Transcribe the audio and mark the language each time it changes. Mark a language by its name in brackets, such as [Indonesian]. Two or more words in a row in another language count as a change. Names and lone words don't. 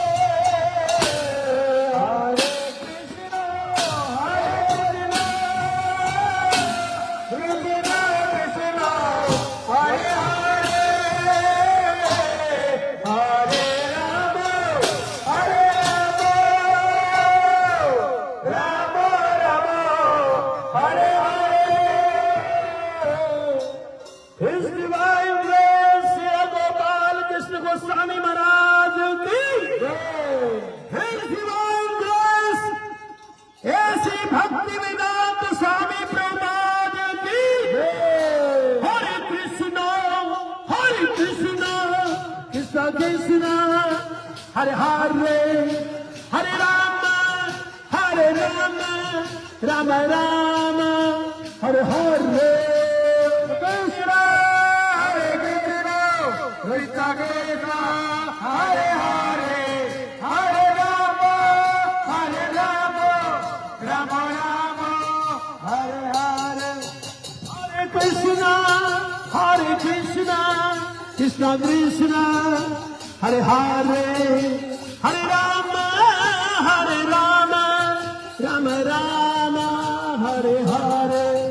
[Sanskrit] हरे कृष्ण कृष्ण कृष्ण हरे हरे हरे राम राम राम हरे हरे [English] His divine grace, Sri Gopal Krishna Goswami [Hindi] महाराज की [English] His divine grace, [Sanskrit] ऐसी भक्ति वेदांत स्वामी प्रभुपाद की हरे कृष्ण कृष्ण कृष्ण हरे हरे हरे राम राम राम हरे हरे कृष्ण हरे कृष्ण कृष्ण कृष्ण हरे हरे हरे राम राम राम हरे हरे Hare Krishna Krishna Krishna Hare Hare Hare Rama Rama Rama Hare Hare